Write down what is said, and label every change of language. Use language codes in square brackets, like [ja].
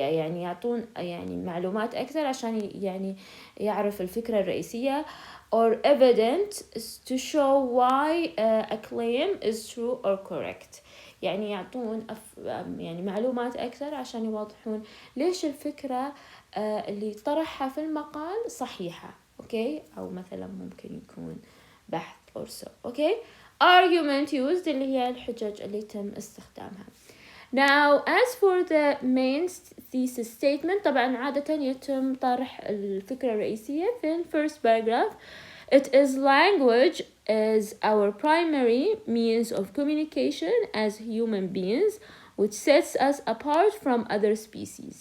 [ar] يعني يعطون يعني معلومات أكثر عشان يعني يعرف الفكرة الرئيسية, [en] or evidence to show why a claim is true or correct. [ar] يعني يعطون يعني معلومات أكثر عشان يوضحون ليش الفكرة اللي طرحها في المقال صحيحة. أوكي, أو مثلا ممكن يكون بحث [en] or so. [ar] أوكي, argument used اللي هي الحجج اللي تم استخدامها. [en] Now, as for the main thesis statement, [ar] طبعا عادة يتم طرح الفكرة الرئيسية في [en] first paragraph. It is language as our primary means of communication as human beings, which sets us apart from other species.